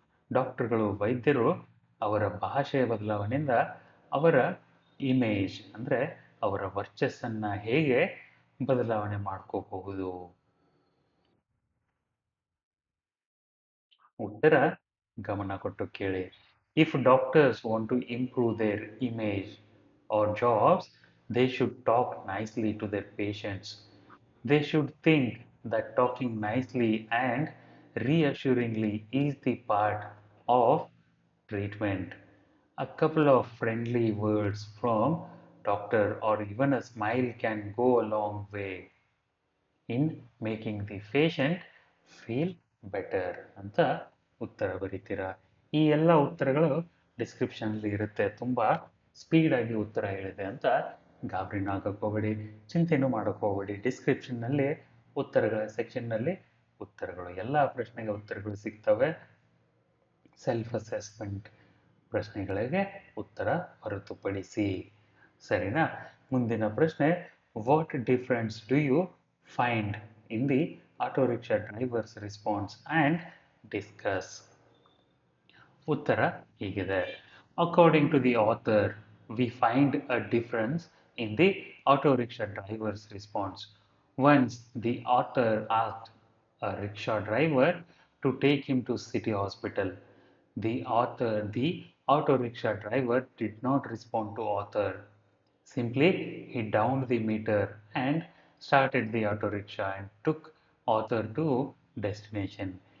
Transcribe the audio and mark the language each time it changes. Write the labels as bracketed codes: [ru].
[kn] ಡಾಕ್ಟರ್ಗಳು, ವೈದ್ಯರು ಅವರ ಭಾಷೆಯ ಬದಲಾವಣೆಯಿಂದ ಅವರ ಇಮೇಜ್ ಅಂದರೆ ಅವರ ವರ್ಚಸ್ಸನ್ನು ಹೇಗೆ ಬದಲಾವಣೆ ಮಾಡ್ಕೋಬಹುದು? ಉತ್ತರ ಗಮನ ಕೊಟ್ಟು ಕೇಳಿ. [en] If doctors want to improve their image or jobs, they should talk nicely to their patients. They should think that talking nicely and reassuringly is the part of treatment. A couple of friendly words from doctor or even a smile can go a long way in making the patient feel better [kn] ಅಂತ ಉತ್ತರ ಬರೀತೀರಾ. ಈ ಎಲ್ಲ ಉತ್ತರಗಳು ಡಿಸ್ಕ್ರಿಪ್ಷನ್ಲಿ ಇರುತ್ತೆ. ತುಂಬ ಸ್ಪೀಡಾಗಿ ಉತ್ತರ ಹೇಳಿದೆ ಅಂತ ಗಾಬರಿನೂ ಆಗಕ್ಕೆ ಹೋಗಬೇಡಿ, ಚಿಂತೆನೂ ಮಾಡೋಕ್ಕೆ ಹೋಗಬೇಡಿ. ಡಿಸ್ಕ್ರಿಪ್ಷನ್ನಲ್ಲಿ ಉತ್ತರಗಳ ಸೆಕ್ಷನ್ನಲ್ಲಿ ಉತ್ತರಗಳು, ಎಲ್ಲ ಪ್ರಶ್ನೆಗೆ ಉತ್ತರಗಳು ಸಿಗ್ತವೆ. ಸೆಲ್ಫ್ ಅಸೆಸ್ಮೆಂಟ್ ಪ್ರಶ್ನೆಗಳಿಗೆ ಉತ್ತರ ಹೊರತುಪಡಿಸಿ. ಸರಿನಾ? ಮುಂದಿನ ಪ್ರಶ್ನೆ, [en] What difference do you find in the auto rickshaw drivers response and discuss? [kn] ಉತ್ತರ ಹೀಗಿದೆ. [en] According to the author, we find a difference in the auto rickshaw drivers response. Once the author asked a rickshaw driver to take him to city hospital. The auto rickshaw driver did not respond to author. Simply, he downed the meter and started the auto rickshaw and took author to destination.